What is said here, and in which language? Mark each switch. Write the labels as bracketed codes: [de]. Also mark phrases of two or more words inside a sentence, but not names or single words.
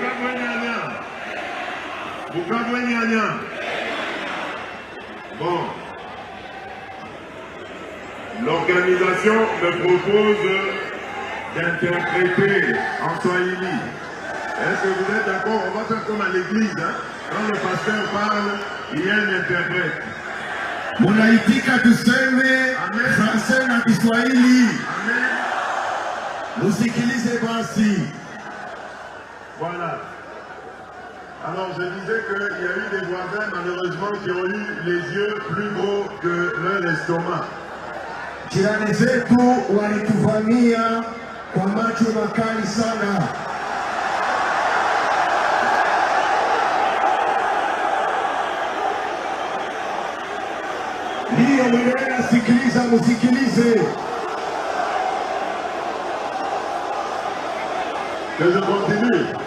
[fr] Bukavu Enyanya. Bon. L'organisation me propose d'interpréter en Swahili. Est-ce que vous êtes d'accord? On va faire comme à l'église. Hein? Quand le pasteur parle, il y a un interprète. [sw] Munaitika tuseme Français na Kiswahili. Amen. Musikilize basi. [fr] Voilà. Alors je disais qu'il y a eu des voisins malheureusement qui ont eu les yeux plus gros que leur estomac. [sw] Jirani zetu walituvamia kwa macho makali sana. Ndiyo mwenyewe sikiliza, musikilize. [fr] Que je continue.